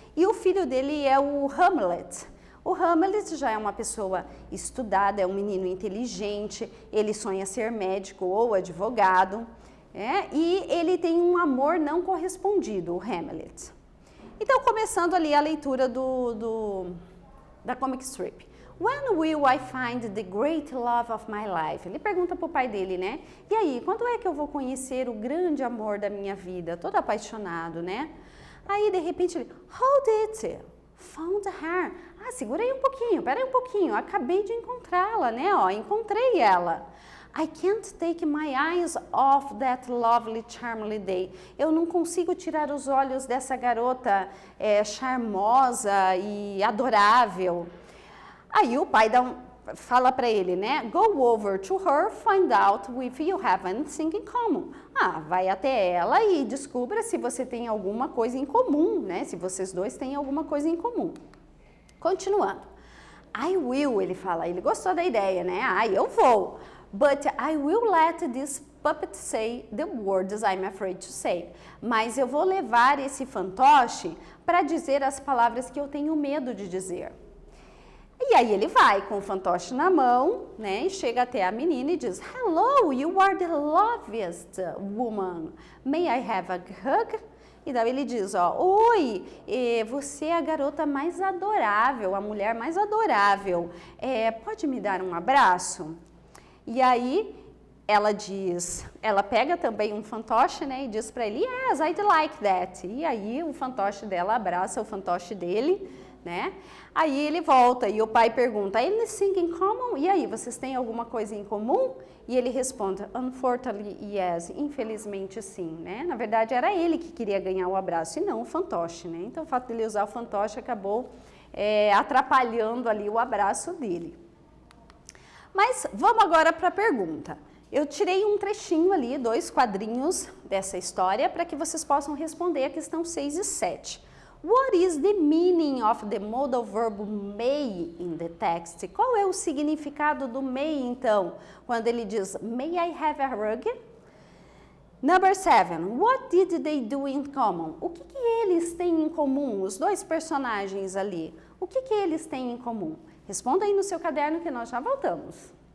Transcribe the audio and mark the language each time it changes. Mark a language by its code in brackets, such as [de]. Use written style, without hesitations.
[pt] E o filho dele é o Hamlet. O Hamlet já é uma pessoa estudada, é um menino inteligente, ele sonha ser médico ou advogado, e ele tem um amor não correspondido, o Hamlet. Então, começando ali a leitura da comic strip. [en] When will I find the great love of my life? [pt] Ele pergunta para o pai dele, né? E aí, quando é que eu vou conhecer o grande amor da minha vida? Todo apaixonado, né? Aí, de repente, ele, [en] hold it, found her. [pt] Segura aí um pouquinho, pera aí um pouquinho, acabei de encontrá-la, né? Ó, encontrei ela. [en] I can't take my eyes off that lovely, charming day. [pt] Eu não consigo tirar os olhos dessa garota charmosa e adorável. Aí o pai fala para ele, né? [en] Go over to her, find out if you have anything in common. [pt] Vai até ela e descubra se você tem alguma coisa em comum, né? Se vocês dois têm alguma coisa em comum. Continuando. [en] I will, [pt] ele fala, ele gostou da ideia, né? Eu vou. [en] But I will let this puppet say the words I'm afraid to say. [pt] Mas eu vou levar esse fantoche para dizer as palavras que eu tenho medo de dizer. E aí ele vai com o fantoche na mão, né? E chega até a menina e diz, [en] Hello, you are the loveliest woman. May I have a hug? [pt] E daí ele diz, ó, oi, você é a garota mais adorável, a mulher mais adorável, pode me dar um abraço? E aí ela diz, ela pega também um fantoche, né, e diz para ele, [en] yes, I'd like that. [pt] E aí o fantoche dela abraça o fantoche dele, né? Aí ele volta e o pai pergunta, [en] anything in common? [pt] E aí, vocês têm alguma coisa em comum? E ele responde, [en] unfortunately, yes, [pt] infelizmente sim, né? Na verdade, era ele que queria ganhar o abraço e não o fantoche, né? Então, o fato dele usar o fantoche acabou atrapalhando ali o abraço dele. Mas vamos agora para a pergunta. Eu tirei um trechinho ali, 2 quadrinhos dessa história, para que vocês possam responder a questão 6 e 7. [en] What is the meaning of the modal verb may in the text? [pt] Qual é o significado do may, então, quando ele diz, [en] may I have a rug? Number 7, what did they do in common? [pt] O que eles têm em comum, os 2 personagens ali? O que eles têm em comum? Responda aí no seu caderno que nós já voltamos.